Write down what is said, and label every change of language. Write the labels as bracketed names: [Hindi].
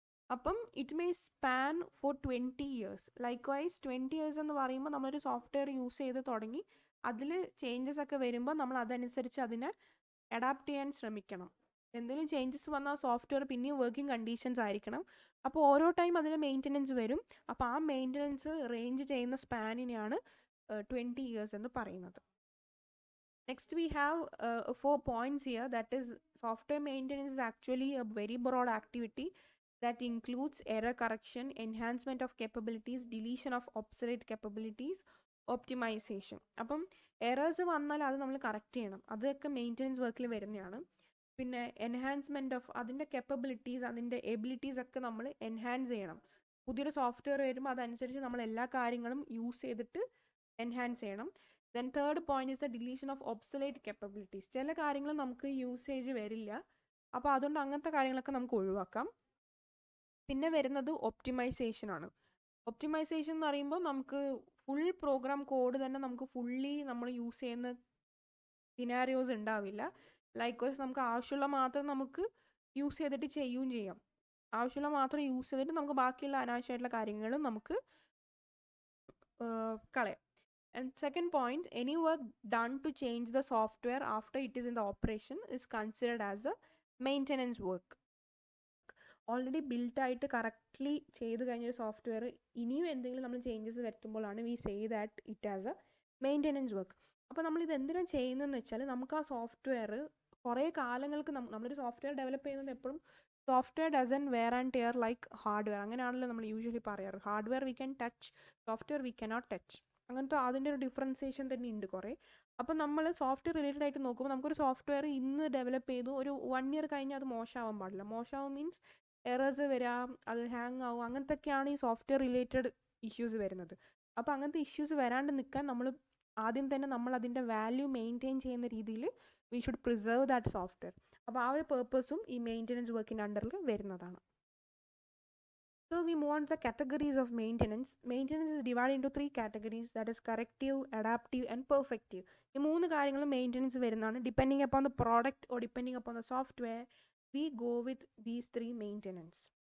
[Malayalam] അപ്പം [English] It may span for 20 years. [Malayalam] Like vice 20 years എന്ന് പറയുമ്പോൾ നമ്മളൊരു സോഫ്റ്റ്വെയർ യൂസ് ചെയ്ത് തുടങ്ങി അതിൽ ചേഞ്ചസ് ഒക്കെ വരുമ്പോൾ നമ്മൾ അതനുസരിച്ച് അതിനെ അഡാപ്റ്റ് ചെയ്യാൻ ശ്രമിക്കണം. എന്തെങ്കിലും ചേഞ്ചസ് വന്നാൽ സോഫ്റ്റ്വെയർ പിന്നെയും വർക്കിംഗ് കണ്ടീഷൻസ് ആയിരിക്കണം. അപ്പോൾ ഓരോ ടൈം അതിന് മെയിൻ്റനൻസ് വരും. അപ്പോൾ ആ മെയിൻ്റനൻസ് റേഞ്ച് ചെയ്യുന്ന സ്പാനിനെയാണ് 20 years എന്ന് പറയുന്നത്. [English] Next we have 4 points here. That is, software maintenance is actually a very broad activity that includes error correction, enhancement of capabilities, deletion of obsolete capabilities, optimization. [Malayalam] അപ്പം errors വന്നാൽ അത് നമ്മൾ correct ചെയ്യണം, അതൊക്കെ maintenance വർക്കിൽ വരുന്നതാണ്. പിന്നെ എൻഹാൻസ്മെൻറ്റ് ഓഫ് അതിൻ്റെ capabilities, അതിൻ്റെ എബിലിറ്റീസ് ഒക്കെ നമ്മൾ എൻഹാൻസ് ചെയ്യണം. പുതിയൊരു സോഫ്റ്റ്വെയർ വരുമ്പോൾ അതനുസരിച്ച് നമ്മൾ എല്ലാ കാര്യങ്ങളും യൂസ് ചെയ്തിട്ട് എൻഹാൻസ് ചെയ്യണം. [English] Then third point is the deletion of obsolete capabilities. [Malayalam] ചില കാര്യങ്ങൾ നമുക്ക് യൂസേജ് വരില്ല, അപ്പോൾ അതുകൊണ്ട് അങ്ങനത്തെ കാര്യങ്ങളൊക്കെ നമുക്ക് ഒഴിവാക്കാം. പിന്നെ വരുന്നത് ഒപ്റ്റിമൈസേഷൻ ആണ്. ഒപ്റ്റിമൈസേഷൻ എന്ന് പറയുമ്പോൾ നമുക്ക് ഫുൾ പ്രോഗ്രാം കോഡ് തന്നെ നമുക്ക് ഫുള്ളി നമ്മൾ യൂസ് ചെയ്യുന്ന സിനാരിയോസ് ഉണ്ടാവില്ല. ലൈക്ക് വൈസ് നമുക്ക് ആവശ്യമുള്ള മാത്രം നമുക്ക് യൂസ് ചെയ്തിട്ട് ചെയ്യുകയും ചെയ്യാം. ആവശ്യമുള്ള മാത്രം യൂസ് ചെയ്തിട്ട് നമുക്ക് ബാക്കിയുള്ള അനാവശ്യമായിട്ടുള്ള കാര്യങ്ങളും നമുക്ക് കളയാം. [English] And second point, any work done to change the software after it is in the operation is considered as a maintenance work. [Malayalam] Already ബിൽട്ടായിട്ട് correctly ചെയ്ത് കഴിഞ്ഞൊരു സോഫ്റ്റ്വെയർ ഇനിയും എന്തെങ്കിലും നമ്മൾ changes വരുത്തുമ്പോഴാണ് [English] We say that it as a maintenance work. [Malayalam] അപ്പോൾ നമ്മളിത് എന്തിനാണ് ചെയ്യുന്നതെന്ന് വെച്ചാൽ നമുക്ക് ആ സോഫ്റ്റ്വെയർ കുറേ കാലങ്ങൾക്ക് നമ്മളൊരു സോഫ്റ്റ്വെയർ ഡെവലപ്പ് ചെയ്യുന്നത് എപ്പോഴും [English] Software doesn't wear and tear like hardware. [Malayalam] അങ്ങനെയാണല്ലോ നമ്മൾ യൂഷ്വലി പറയാറ്. [English] Hardware we can touch, software we cannot touch. [Malayalam] അങ്ങനത്തെ അതിൻ്റെ ഒരു ഡിഫറൻസിയേഷൻ തന്നെ ഉണ്ട് കുറേ. അപ്പം നമ്മൾ സോഫ്റ്റ്വെയർ റിലേറ്റഡ് ആയിട്ട് നോക്കുമ്പോൾ നമുക്കൊരു സോഫ്റ്റ്വെയർ ഇന്ന് ഡെവലപ്പ് ചെയ്തു ഒരു 1 year കഴിഞ്ഞാൽ അത് മോശമാവാൻ പാടില്ല. മോശമാവും മീൻസ് എറേഴ്സ് വരാം, അത് ഹാങ് ആവും, അങ്ങനത്തെയൊക്കെയാണ് ഈ സോഫ്റ്റ്വെയർ റിലേറ്റഡ് ഇഷ്യൂസ് വരുന്നത്. അപ്പോൾ അങ്ങനത്തെ ഇഷ്യൂസ് വരാണ്ട് നിൽക്കാൻ നമ്മൾ ആദ്യം തന്നെ നമ്മൾ അതിൻ്റെ വാല്യൂ മെയിൻറ്റെയിൻ ചെയ്യുന്ന രീതിയിൽ [English] We should preserve that software. [Malayalam] അപ്പോൾ ആ ഒരു പേർപ്പസും ഈ മെയിൻ്റനൻസ് വർക്കിൻ്റെ അണ്ടറിൽ വരുന്നതാണ്. [English] So we move on to the categories of maintenance. Maintenance is divided into 3 categories, that is corrective, adaptive and perfective. [Malayalam] ഈ 3 കാര്യങ്ങളും മെയിൻ്റനൻസ് വരുന്നതാണ്. [English] Depending upon the product or depending upon the software we go with these 3 maintenance.